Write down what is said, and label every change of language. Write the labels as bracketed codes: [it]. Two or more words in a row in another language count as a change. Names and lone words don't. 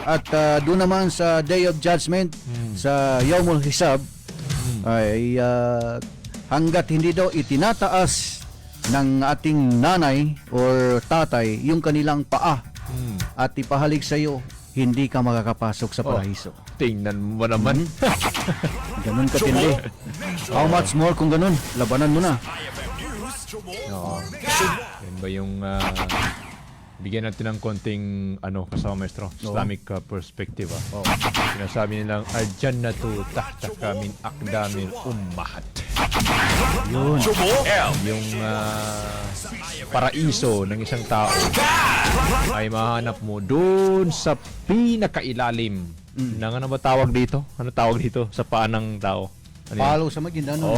[tl] At doon naman sa [en] Day of Judgment, [tl] sa [ar] يوم الحساب, [tl] ay hanggat hindi daw itinataas ng ating nanay or tatay yung kanilang paa at ipahalig sa iyo, hindi ka makakapasok sa paraiso. Tingnan mo naman. Ganun katindi. [en] How much more [tl] kung ganun? Labanan mo na. Oo. Yan ba yung bigyan natin ng konting kasama maestro, [en] Islamic perspective. [tl] Sinasabi nilang [ar] الجنة تحتك من أقدام الأمهات. [tl] Yun. Yung paraiso ng isang tao ay mahanap mo doon sa pinakailalim ng ano ba tawag dito? Ano tawag dito sa paa ng tao? Ano yun? Palo sa Maguindano.